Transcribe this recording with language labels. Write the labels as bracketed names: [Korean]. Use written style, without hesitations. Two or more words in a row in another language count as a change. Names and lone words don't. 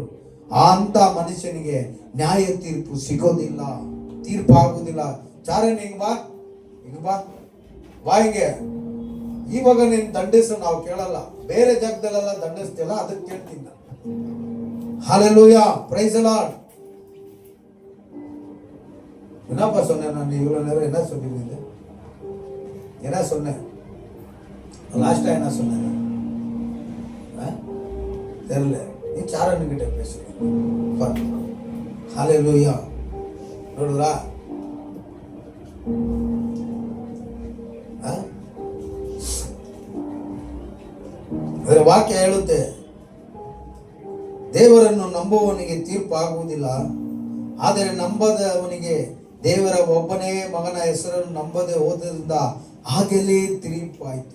[Kannada] ಅಂತ ಮನುಷ್ಯನಿಗೆ ನ್ಯಾಯ ತೀರ್ಪು ಸಿಗೋದಿಲ್ಲ, ತೀರ್ಪು ಆಗುದಿಲ್ಲ. ಚಾರಣ ಹಿಂಗ್ ಬಾ, ಹಿಂಗ್ ಬಾ, ಬಾ ಹಿಂಗೆ. ಇವಾಗ ನೀನ್ ದಂಡಿಸು ನಾವು ಕೇಳಲ್ಲ, ಬೇರೆ ಜಾಗದಲ್ಲೆಲ್ಲ ದಂಡಿಸ್ತಿಲ್ಲ, ಅದಕ್ಕೆ ಕೇಳ್ತೀನಿ ನಾನು. [English] Hallelujah, praise the Lord. [Tamil] என்னப்பா சொன்னேன் நான் இவ்வளவு நேரம்? என்ன சொல்லிருந்தீங்க? என்ன சொன்னேன் லாஸ்டா? என்ன சொன்னேன் தெரியல. நீ சாரண்கிட்ட பேசு. ஹல்லேலூயா. [Kannada] ನೋಡಿದ್ರಾ? ಅದರ ವಾಕ್ಯ ಹೇಳುತ್ತೆ, ದೇವರನ್ನು ನಂಬುವವನಿಗೆ ತೀರ್ಪು ಆಗುವುದಿಲ್ಲ, ಆದರೆ ನಂಬದವನಿಗೆ ದೇವರ ಒಬ್ಬನೇ ಮಗನ ಹೆಸರನ್ನು ನಂಬದೆ ಹೋದ್ರಿಂದ ಹಾಗೆಲ್ಲೇ ತೀರ್ಪು ಆಯಿತು.